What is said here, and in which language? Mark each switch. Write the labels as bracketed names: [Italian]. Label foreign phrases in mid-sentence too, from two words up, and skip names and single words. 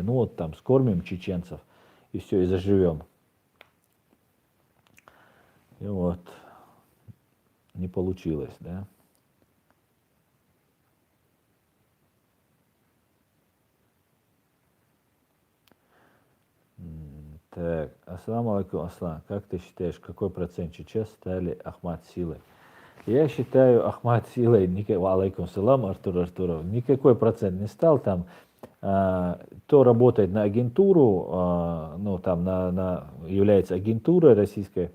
[Russian] Ну вот там скормим чеченцев, и все, и заживем. И вот, не получилось, да. Так, [Arabic] السلام عليكم, Аслан, [Russian] как ты считаешь, какой процент чеченцев стали Ахмад силой? Я считаю, Ахмад силой, [Arabic] عليكم سلام, [Russian] Артуров, никакой процент не стал там. То работает на агентуру, ну там является агентурой российской.